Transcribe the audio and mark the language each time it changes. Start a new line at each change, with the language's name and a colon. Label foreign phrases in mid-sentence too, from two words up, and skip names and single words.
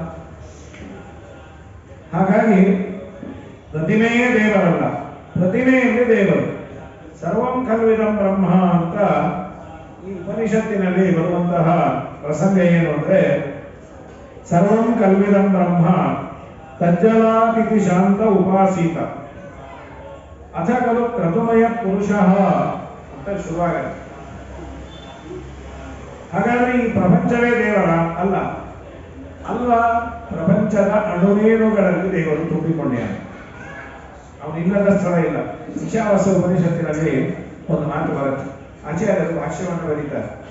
Kannada: ಹಾಗಾಗಿ ಪ್ರತಿಮೆಯೇ ದೇವರಲ್ಲ, ಪ್ರತಿಮೆಯಲ್ಲಿ ದೇವರು.
Sanskrit: ಸರ್ವಂ ಕಲ್ವಿದಂ ಬ್ರಹ್ಮ
Kannada: ಅಂತ ಈ ಉಪನಿಷತ್ತಿನಲ್ಲಿ ಬರುವಂತಹ ಪ್ರಸಂಗ ಏನು ಅಂದ್ರೆ,
Sanskrit: ಸರ್ವಂ ಕಲ್ವಿದಂ ಬ್ರಹ್ಮ ತಜ್ಜಲಾತಿಥಿ ಶಾಂತ ಉಪಾಸೀತ ಅಥ ಖಲು ಕ್ರತುಮಯ ಪುರುಷಃ
Kannada: ಅಂತ ಶುರುವಾಗುತ್ತೆ. ಹಾಗಾದ್ರೆ ಈ ಪ್ರಪಂಚವೇ ದೇವರ ಅಲ್ಲ, ಅಲ್ಲ, ಪ್ರಪಂಚದ ಅಣುರೇಣುಗಳಲ್ಲಿ ದೇವರು ತುಂಬಿಕೊಂಡ್ಯಾನೆ. ಅವನಿಲ್ಲದ ಸ್ಥಳ ಇಲ್ಲ. ಈಶಾವಾಸ್ಯ ಉಪನಿಷತ್ತಿನಲ್ಲಿ ಒಂದು ಮಾತು ಬರುತ್ತೆ, ಆಚಾರ್ಯರು ಭಾಷ್ಯವನ್ನು ಬರೀತಾರೆ.